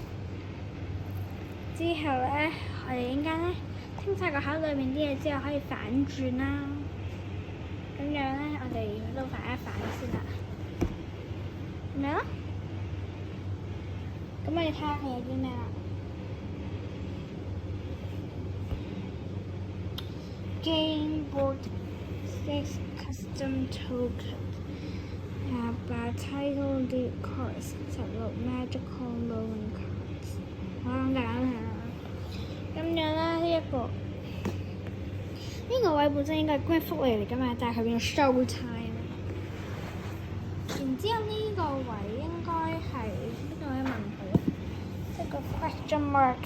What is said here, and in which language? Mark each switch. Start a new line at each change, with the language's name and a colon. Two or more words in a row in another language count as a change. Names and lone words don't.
Cantonese: 之後咧，我哋應該咧清晒個口裏面啲嘢之後，可以反轉啦。咁樣咧，我哋都反一反先啦。咁樣咯。咁我哋睇下佢有啲咩啦。
English: Game Board 6 Custom Token by Title Deed Cards 16 Magical Moment Cards。
Cantonese: 好簡單係啦。咁樣啦，呢個位本身應該係關於福利嚟㗎嘛，但係佢變咗
English: show time。
Cantonese: 然之後呢個位應該係呢個位問號，即係個
English: question mark。